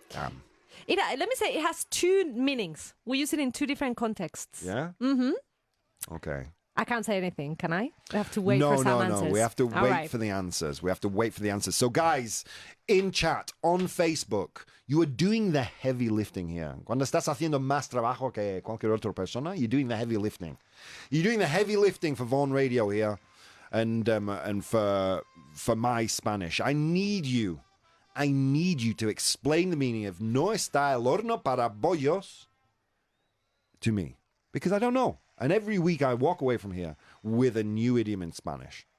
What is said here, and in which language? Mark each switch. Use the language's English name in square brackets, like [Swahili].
[English] Let me say, it has two meanings. We use it in two different contexts. Yeah? Mm-hmm. Okay. I can't say anything, can I? I have to wait for some answers. No. We have to All wait right. for the answers. We have to wait for the answers. So, guys, in chat, on Facebook, you are doing the heavy lifting here. [Spanish] Cuando estás haciendo más trabajo que cualquier otra persona, [English] you're doing the heavy lifting. You're doing the heavy lifting for Vaughan Radio here and for my Spanish. I need you to explain the meaning of [Spanish] no está el horno para bollos [English] to me, because I don't know. And every week I walk away from here with a new idiom in Spanish.